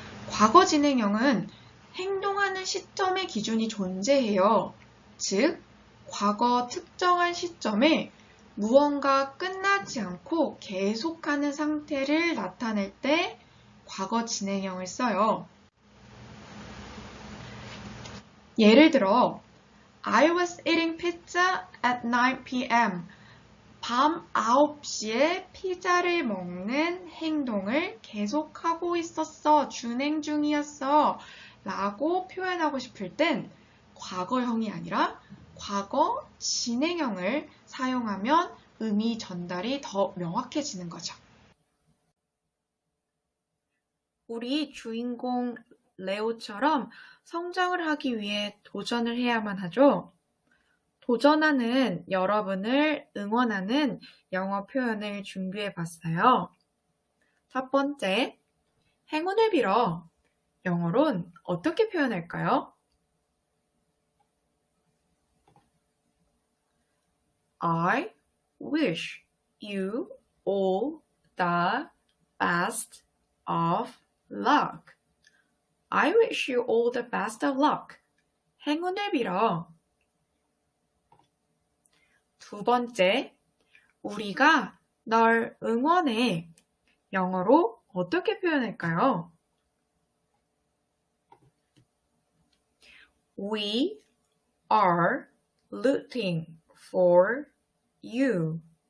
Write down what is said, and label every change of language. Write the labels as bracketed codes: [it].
[ko] 과거 진행형은 행동하는 시점의 기준이 존재해요. 즉, 과거 특정한 시점에 무언가 끝나지 않고 계속하는 상태를 나타낼 때 과거 진행형을 써요. 예를 들어, [en] I was eating pizza at 9 p.m. [ko] 밤 9시에 피자를 먹는 행동을 계속하고 있었어, 준행 중이었어 라고 표현하고 싶을 땐 과거형이 아니라 과거 진행형을 사용하면 의미 전달이 더 명확해지는 거죠. 우리 주인공 레오처럼 성장을 하기 위해 도전을 해야만 하죠. 도전하는 여러분을 응원하는 영어 표현을 준비해 봤어요. 첫 번째, 행운을 빌어. 영어론 어떻게 표현할까요? [en] I wish you all the best of luck. I wish you all the best of luck. [ko] 행운을 빌어. 두 번째, 우리가 널 응원해. 영어로 어떻게 표현할까요? [en] We are rooting for you.